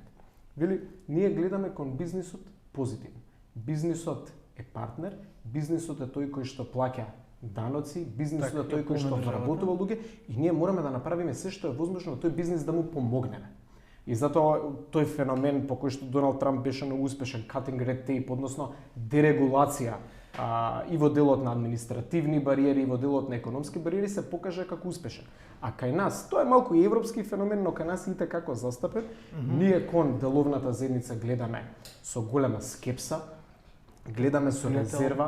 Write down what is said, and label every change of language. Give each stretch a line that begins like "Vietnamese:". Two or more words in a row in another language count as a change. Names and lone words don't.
Macedonian: Вели, ние гледаме кон бизнисот позитивно. Бизнисот е партнер, бизнисот е тој кој што плаќа даноци, бизнисот е тој кој што вработува луѓе и ние мораме да направиме се што е возможно тој бизнис да му помогнеме. И затоа тој феномен по кој што Доналд Трамп беше многу успешен,
English: cutting red tape,
Macedonian: односно дерегулација и во делот на административни бариери, и во делот на економски бариери се покажа како успешен. А кај нас, тоа е малку и европски феномен, но кај нас и како застапен, ние кон деловната заедница гледаме со голема скепса, гледаме со резерва.